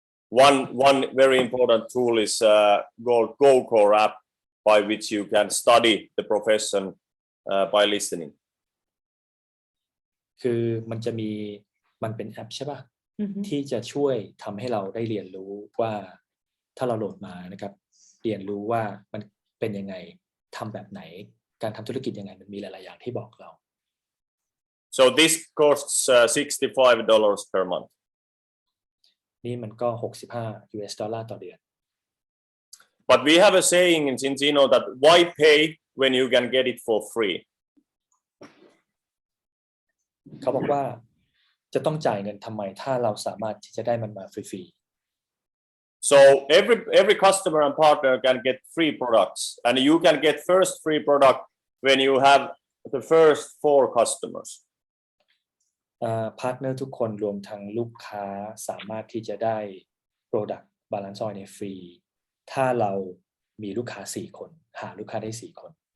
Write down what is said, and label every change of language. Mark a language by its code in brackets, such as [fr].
[en] One very important tool is called GoCore app, by which you can study the profession by listening. [th] คือมันเป็นแอปใช่ป่ะที่จะช่วยทำให้เราได้เรียนรู้ว่าถ้าเราโหลดมานะครับเรียนรู้ว่ามันเป็นยังไงทำแบบไหนการทำธุรกิจยังไงมันมีหลายๆอย่างที่บอกเรา [en] So this costs $65 per month. [th] นี่มันก็$65ต่อเดือน [en] But we have a saying in Zinzino that why pay when you can get it for free? [th] เขาบอกว่าจะต้องจ่ายเงินทำไมถ้าเราสามารถที่จะได้มันมาฟรี [en] So every customer and partner can get free products, and you can get first free product when you have the first 4 customers. [th] พาร์ทเนอร์ทุกคนรวมทั้งลูกค้าสามารถที่จะได้ Product Balance Oil ในฟรีถ้าเรามีลูกค้า4คนหาลูกค้าได้4คน